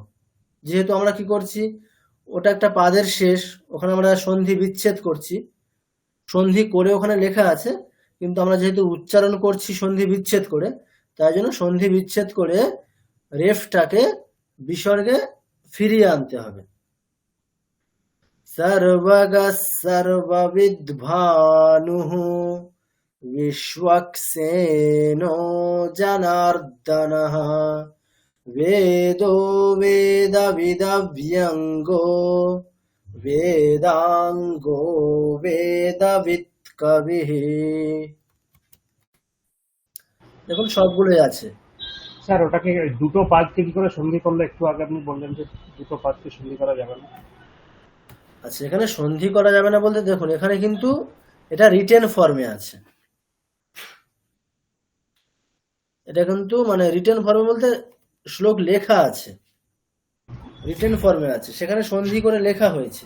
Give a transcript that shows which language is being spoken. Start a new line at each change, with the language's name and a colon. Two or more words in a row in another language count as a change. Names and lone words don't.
Bangla: যেহেতু আমরা কি করছি, ওটা একটা পাদের শেষ, ওখানে আমরা সন্ধি বিচ্ছেদ করছি, সন্ধি করে ওখানে লেখা আছে, কিন্তু আমরা যেহেতু উচ্চারণ করছি সন্ধি বিচ্ছেদ করে, তাই জন্য সন্ধি বিচ্ছেদ করে রেফটাকে বিসর্গে ফিরিয়ে আনতে হবে।
Sanskrit: সর্বগঃ সর্ববিদ্ভানুঃ विश्वक्सेनो जनार्दनः वेदो वेदविदव्यङ्गो वेदाङ्गो वेदवित्कविः।
Bangla: দেখুন সবগুলোই আছে। স্যার ওটাকে দুটো পাদকে কি করে সন্ধি করলে, একটু আগে আপনি বললেন যে দুটো পাদকে সন্ধি করা যাবে না। আচ্ছা, এখানে সন্ধি করা যাবে না বলতে দেখুন এখানে কিন্তু এটা
English: written forme
Bangla: আছে, এটা কিন্তু মানে
English: written forme
Bangla: বলতে শ্লোক লেখা আছে,
English: written forme
Bangla: আছে, সেখানে সন্ধি করে লেখা হয়েছে।